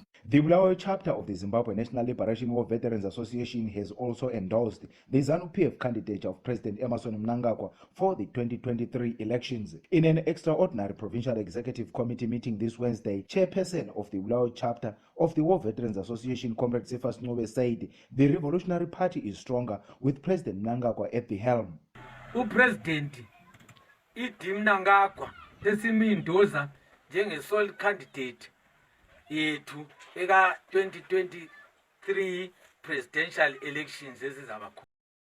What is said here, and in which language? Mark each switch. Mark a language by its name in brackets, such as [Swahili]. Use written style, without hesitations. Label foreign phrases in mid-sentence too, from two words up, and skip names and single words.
[English] The Bulawayo chapter of the Zimbabwe National Liberation War Veterans Association has also endorsed the Zanu-PF candidature of President Emmerson Mnangagwa for the 2023 elections. In an extraordinary Provincial Executive Committee meeting this Wednesday, Chairperson of the Bulawayo chapter of the War Veterans Association, Comrade Sefas Nobe, said the Revolutionary Party is stronger with President Mnangagwa at the helm. President E.D. [North Ndebele] Mnangagwa esimindoza njenge-sole candidate yethu eka 2023 [English] presidential elections [North Ndebele] ezizaba khona.